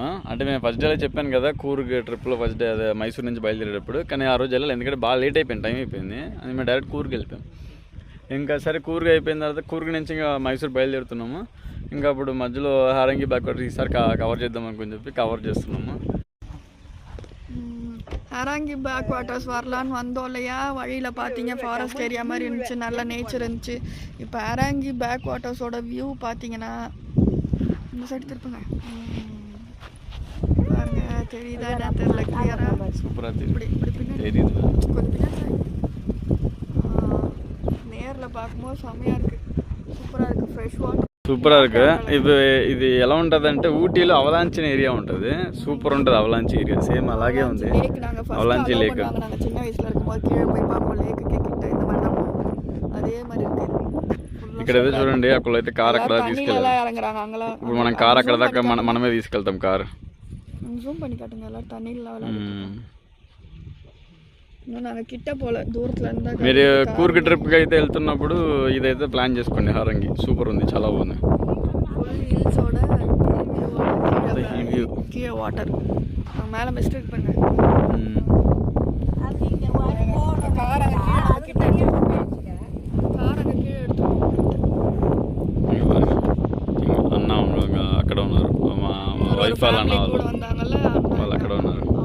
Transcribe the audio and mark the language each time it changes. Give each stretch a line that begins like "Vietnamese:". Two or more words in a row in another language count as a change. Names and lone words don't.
Telugu: అంటే మేము
English: first day
Telugu: చెప్పాను కదా కూర్గ్ ట్రిప్లో
English: first day
Telugu: అదే మైసూర్ నుంచి బయలుదేరేటప్పుడు. కానీ ఆ రోజు వెళ్ళాలి ఎందుకంటే బాగా లేట్ అయిపోయింది, టైం అయిపోయింది. అది మేము డైరెక్ట్ కూర్గ్ వెళ్ళిపోయాం. ఇంకా సరే కూర్గ్ అయిపోయిన తర్వాత కూర్గ్ నుంచి ఇంకా మైసూర్ బయలుదేరుతున్నాము. ఇంకా అప్పుడు మధ్యలో హరంగి
English: back water
Telugu: ఈసారి కవర్ చేద్దాం అనుకుని చెప్పి கவர் చేస్తున్నాము.
Tamil: ஹராங்கி
English: back waters
Tamil: வரலான்னு வந்தோம் இல்லையா, வழியில் பார்த்தீங்க
English: forest area
Tamil: மாதிரி இருந்துச்சு, நல்ல நேச்சர் இருந்துச்சு. இப்போ ஹராங்கி
English: back waters view
Tamil: பார்த்தீங்கன்னா இந்த சைடு திருப்புங்க பாருங்க, தெரியுதா என்ன தெரியல கிளியரா. சூப்பராக இப்படி இப்படி பின்னாடி தெரியுது, கொஞ்சம் பின்னாடி நேரில் பார்க்கும்போது செம்மையாக இருக்குது, சூப்பராக இருக்குது,
English: fresh water
Tamil: సూపరాக இருக்குது.
Telugu: ఇది ఎలా ఉంటుంది అంటే ఊటీలో అవలాంచిన ఏరియా ఉంటుంది, సూపర్ ఉంటుంది అవలాంచి ఏరియా, సేమ్ అలాగే ఉంది అవలాంచి లేక్.
Tamil: நாங்கள் சின்ன வயசில் இருக்கும்போது கீழே போய் பார்ப்போம், லேக்குக்கே கிட்ட இந்த மாதிரி தான் அதே மாதிரி இருக்குது.
Telugu: ఇక్కడ ఏదో చూడండి, అక్కడ అయితే కార్ అక్కడ తీసుకెళ్ళాలి,
Tamil: இறங்குறாங்க அங்கெல்லாம்.
Telugu: ఇప్పుడు మనం కార్ అక్కడ దాకా మనమే తీసుకెళ్తాం కార్.
Tamil: ஜூம் பண்ணி காட்டுங்க, எல்லாம் தண்ணியில் நாங்கள் கிட்ட போல దూరத்துல இருந்தா.
Telugu: మీరు కూర్గ్ ట్రిప్కి అయితే వెళ్తున్నప్పుడు ఇదైతే ప్లాన్ చేసుకోండి. హరంగి సూపర్ ఉంది, చాలా బాగుంది.
Tamil: கீழே வாட்டர் மேலே மிஸ்டேக் பண்ண
Telugu: అన్న అక్కడ ఉన్నారు, మా వైఫ్ వాళ్ళ అన్న వాళ్ళు అక్కడ ఉన్నారు.